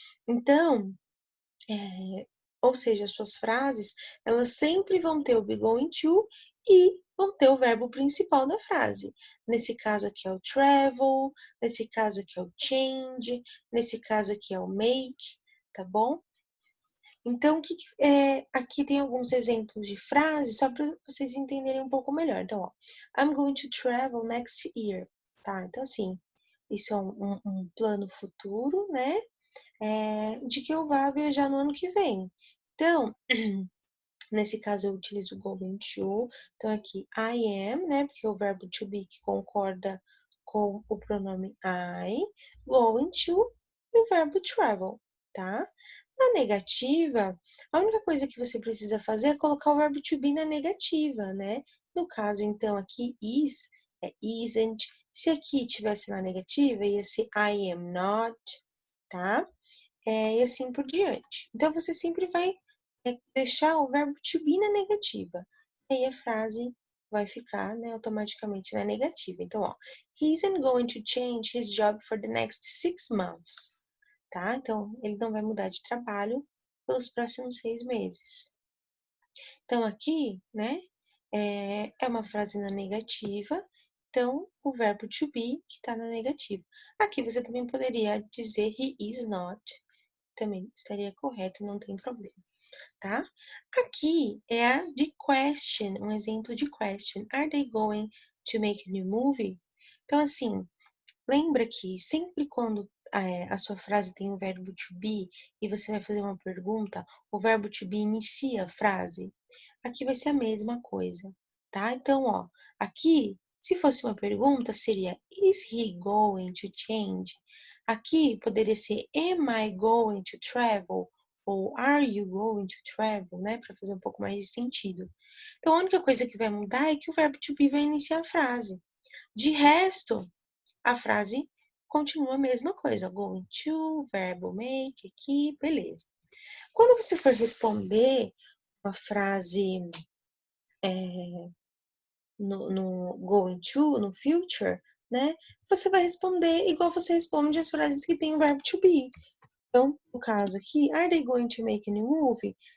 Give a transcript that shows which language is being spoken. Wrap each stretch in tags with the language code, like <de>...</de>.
<pt>Então, ou seja, as suas frases, elas sempre vão ter o be going to e vão ter o verbo principal da frase. Nesse caso aqui é o travel, nesse caso aqui é o change, nesse caso aqui é o make, tá bom? Então, aqui tem alguns exemplos de frases, só para vocês entenderem um pouco melhor. Então, ó,</pt> <en>I'm going to travel next year, tá?</en> <pt>Então, assim, isso é um plano futuro, né? De que eu vá viajar no ano que vem. Então, nesse caso eu utilizo o going to. Então, aqui, I am, né? Porque é o verbo to be que concorda com o pronome I. Going to e o verbo travel, tá? Na negativa, a única coisa que você precisa fazer é colocar o verbo to be na negativa, né? No caso, então, aqui is é isn't. Se aqui tivesse na negativa, ia ser</pt> <en>I am not,</en> <pt>tá? E assim por diante. Então, você sempre vai deixar o verbo to be na negativa. E aí a frase vai ficar, né, automaticamente na negativa. Então, ó,</pt> <en>he isn't going to change his job for the next 6 months.</en> <pt>Tá? Então, ele não vai mudar de trabalho pelos próximos 6 meses. Então, aqui, né, é uma frase na negativa. Então, o verbo to be que está na negativa. Aqui você também poderia dizer</pt> <en>he is not,</en> <pt>também estaria correto, não tem problema, tá? Aqui é a de</pt> <en>question,</en> <pt>um exemplo de</pt> <en>question. Are they going to make a new movie?</en> <pt>Então, assim, lembra que sempre quando a sua frase tem o verbo to be e você vai fazer uma pergunta, o verbo to be inicia a frase? Aqui vai ser a mesma coisa, tá? Então, ó, aqui, se fosse uma pergunta, seria</pt> <en>Is he going to change?</en> <pt>Aqui poderia ser</pt> <en>Am I going to travel? Ou Are you going to travel?</en> <pt>Né? Para fazer um pouco mais de sentido. Então, a única coisa que vai mudar é que o verbo to be vai iniciar a frase. De resto, a frase continua a mesma coisa. Going to, verbo make, aqui, beleza. Quando você for responder uma frase no going to, no future, né? Você vai responder igual você responde as frases que tem o verbo to be. Então, no caso aqui,</pt> <en>are they going to make a new movie?</en>